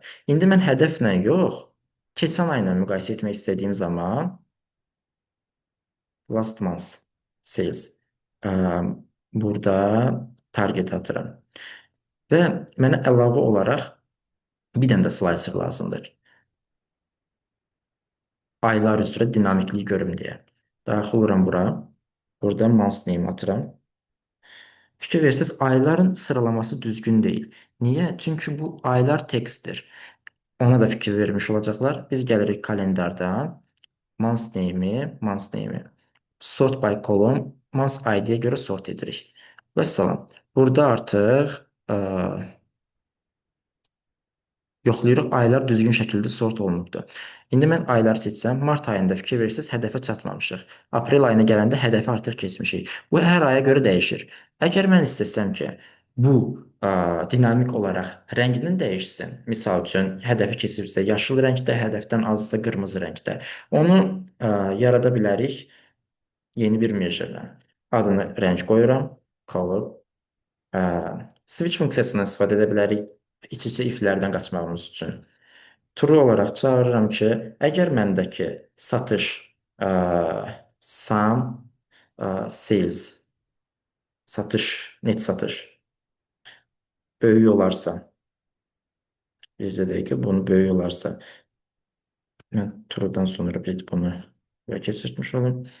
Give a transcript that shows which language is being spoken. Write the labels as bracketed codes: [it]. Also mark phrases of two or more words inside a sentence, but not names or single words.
[az] İndi mən hədəflə yox, keçən ayla müqayisə etmək istədiyim zaman [en] last month sales [az] ə, burada target atıram. Və mənə əlavə olaraq bir dənə də slicer lazımdır. Aylar üzrə dinamikliyi görüm deyə. Daxil oluram bura. Burada [en] month name [az] atıram. Fikir versiniz, ayların sıralaması düzgün deyil. Niyə? Çünki bu aylar tekstdir. Ona da fikir vermiş olacaqlar. Biz gəlirik kalendardan. [en] Month name'i. Sort by column, month ID-yə [az] görə sort edirik. Və salam. Burada artıq yoxlayırıq, aylar düzgün şəkildə sort olunubdur. İndi mən aylar seçsəm, mart ayında fikir verirsiniz, hədəfə çatmamışıq. Aprel ayına gələndə hədəfi artıq keçmişik. Bu hər aya görə dəyişir. Əgər mən istəsəm ki, bu dinamik olaraq rənginin dəyişsin, misal üçün hədəfi keçibsə yaşıl rəngdə, hədəfdən azsa qırmızı rəngdə, onu yarada bilərik yeni bir measure-lə. Adını rəng qoyuram, color. Switch funksiyasından istifadə edə bilərik iç-içə if-lərdən qaçmağımız üçün. True olaraq çağırıram ki, əgər məndəki satış [en] sum sales net [az] satış böyük olarsa, bizdə deyək ki, bunu böyük olarsa, mən true'dan sonra bir bunu belə keçirtmiş olum.